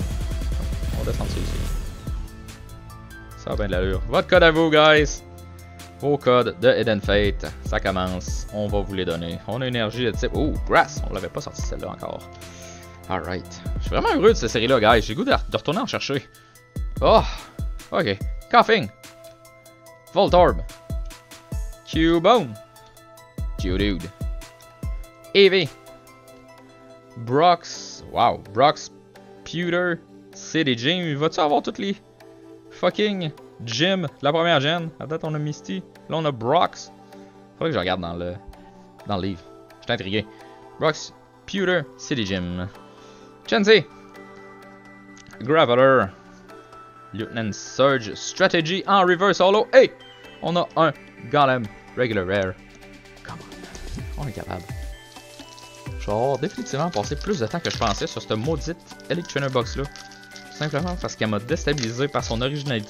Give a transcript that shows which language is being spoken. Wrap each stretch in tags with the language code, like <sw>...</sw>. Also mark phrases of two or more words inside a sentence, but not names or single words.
<fr>On va descendre ça ici. Ça a bien de l'allure. Votre code à vous, guys. Vos codes de Hidden Fate. Ça commence. On va vous les donner. On a une énergie de type. Oh, Grass. On l'avait pas sorti celle-là encore. Alright. Je suis vraiment heureux de cette série-là, guys. J'ai le goût de retourner en chercher. Oh, ok. Coughing. Voltorb. Cubone. Geodude. Eevee. Brox. Wow. Brox. Pewter. City Gym. Va-tu avoir toutes les</fr> <en>fucking gym</en> <fr>de la première gen? À date, on a Misty. Là, on a Brox. Faudrait que je regarde dans le livre. Je suis intrigué. Brox. Pewter. City Gym. Chansey. Graveler. Lieutenant Surge. Strategy en</fr> <en>reverse holo.</en> <fr>Hey! On a un Golem Regular Rare.</fr> <en>Come on.</en> <fr>On est capable. Je vais avoir définitivement passé plus de temps que je pensais sur cette maudite Elite Trainer Box là. Simplement parce qu'elle m'a déstabilisé par son originalité.</fr>